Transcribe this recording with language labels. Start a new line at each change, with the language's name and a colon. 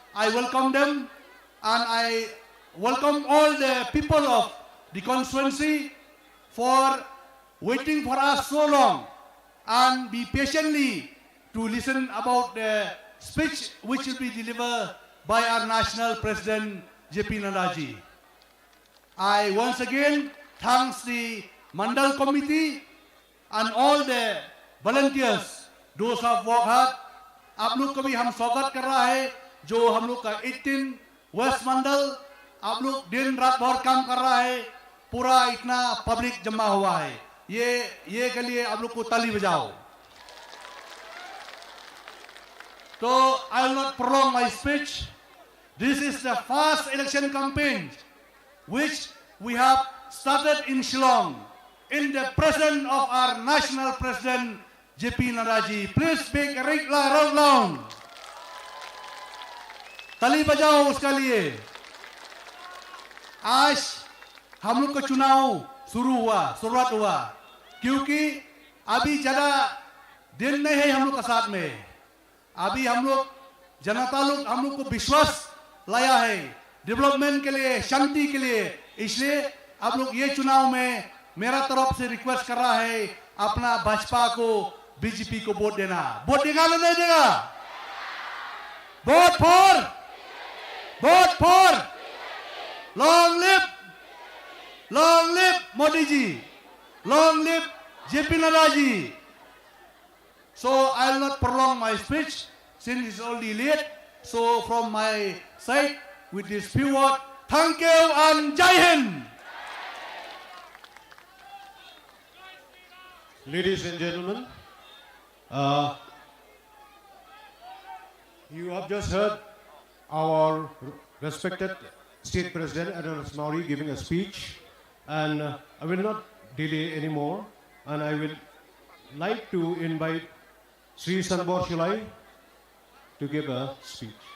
English: I welcome them, and I welcome all the people of the constituency for waiting for us so long and be patiently to listen about the speech which will be delivered by our national president JP Nana ji. I once again thanks the Mandal committee and all the volunteers, those who have worked hard.
Hindi: आप लोग को भी हम स्वागत कर रहा है, जो हम लोग का 18 वेस्ट मंडल, आप लोग दिन रात भर काम कर रहा है, पूरा इतना पब्लिक जमा हुआ है, ये के लिए आप लोग को ताली बजाओ। तो
English: I will not prolong my speech. This is the first election campaign which we have started in Shillong in the presence of our national president JP Nana ji. Please make a round round.
Hindi: ताली बजाओ उसका लिए। आज हम लोग का चुनाव शुरुआत हुआ, क्योंकि अभी ज्यादा दिन नहीं है हम लोग का साथ में। अभी हम लोग जनता लोग हम लोग को विश्वास लाया है डेवलपमेंट के लिए, शांति के लिए, इसलिए आप लोग ये चुनाव में मेरा तरफ से रिक्वेस्ट कर रहा है, अपना भाजपा को, बीजेपी को वोट देना। वोट देगा या नहीं देगा?
English: Vote for long live Modi ji, long live JP Nadda ji. So I will not prolong my speech since it's already late. So from my side, with this few words, thank you and Jai Hind. Ladies and gentlemen, you have just heard our respected State President Ernest Mauri giving a speech, and I will not delay anymore, and I will like to invite Sri Sanbor Shulai to give a speech.